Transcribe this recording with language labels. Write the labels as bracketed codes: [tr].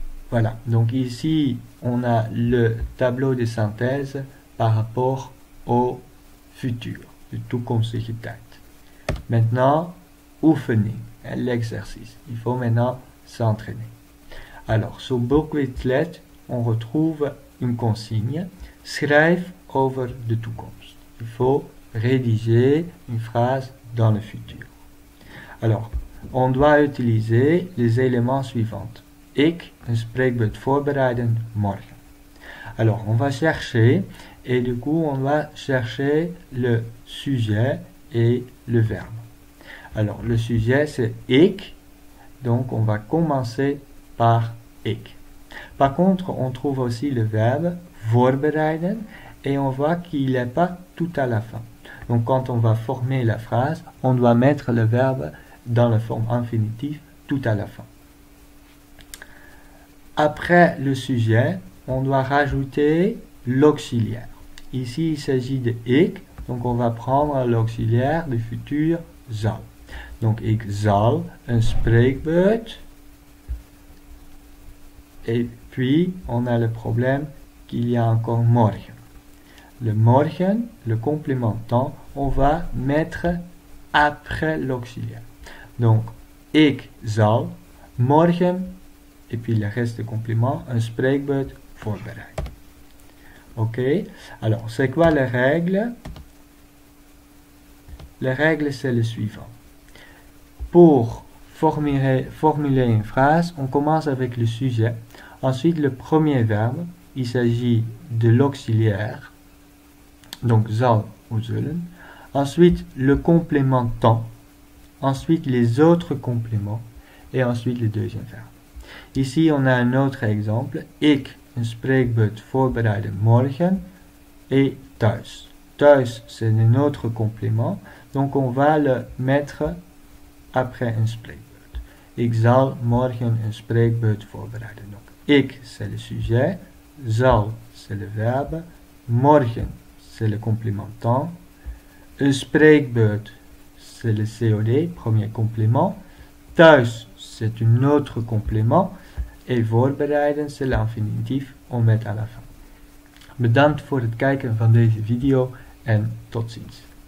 [fr] Voilà, donc ici, on a le tableau de synthèse par rapport au futur, [nl] de toekomstige tijd. [fr] Maintenant, oefening, l'exercice. Il faut maintenant s'entraîner. Alors, sur Boekquizlet, on retrouve une consigne. [nl] Schrijf over de toekomst. [fr] Il faut rédiger une phrase dans le futur. Alors, on doit utiliser les éléments suivants. [nl] Ik een spreekbeurt voorbereiden morgen. [fr] Alors, on va chercher, et du coup, on va chercher le sujet et le verbe. Alors, le sujet, c'est ik, donc on va commencer par ik. Par contre, on trouve aussi le verbe voorbereiden, et on voit qu'il n'est pas tout à la fin. Donc, quand on va former la phrase, on doit mettre le verbe dans la forme infinitive tout à la fin. Après le sujet, on doit rajouter l'auxiliaire. Ici, il s'agit de ik, donc on va prendre l'auxiliaire du futur zal. [nl] Donc, ik zal een spreekbeurt. [fr] Et puis, on a le problème qu'il y a encore morgen. Le morgen, le complément temps, on va mettre après l'auxiliaire. Donc, [nl] ik zal morgen, [fr] et puis le reste du complément, un [nl] spreekbeurt voorbereiden. [fr] Ok? Alors, c'est quoi les règles? Les règles, c'est le suivant. Pour formuler une phrase, on commence avec le sujet. Ensuite, le premier verbe, il s'agit de l'auxiliaire. Donc, zal ou zullen. Ensuite, le complément temps. Ensuite, les autres compléments. Et ensuite, le deuxième verbe. Ici, on a un autre exemple. [nl] Ik een spreekbeurt voorbereiden morgen. [fr] Et thuis. Thuis, c'est un autre complément. Donc, on va le mettre après un spreekbeurt. [nl] Ik zal morgen een spreekbeurt voorbereiden. [fr] Donc, ik, c'est le sujet. Zal, c'est le verbe. Morgen, c'est le complément temps. Een spreekbeurt, c'est le COD, premier complément. Thuis, c'est un autre complément. Et voorbereiden, c'est l'infinitif, on met à la fin. [nl] Bedankt voor het kijken van deze video en tot ziens.